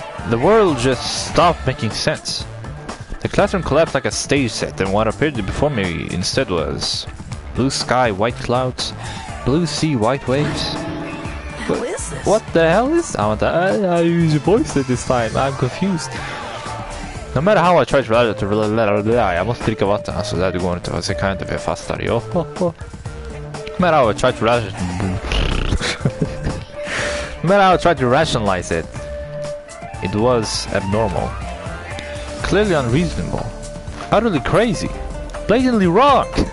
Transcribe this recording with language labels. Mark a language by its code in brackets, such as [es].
[en] The world just stopped making sense. The classroom collapsed like a stage set, and what appeared before me instead was blue sky, white clouds, blue sea, white waves. What is this? What the hell is? I use your voice at this time. I'm confused. No matter how I try to [sv] jag måste dricka vatten, alltså det går inte, så jag kan inte för jag fastar. No matter how I try to [en] When I tried to rationalize it, it was abnormal. Clearly unreasonable. Utterly crazy. Blatantly wrong.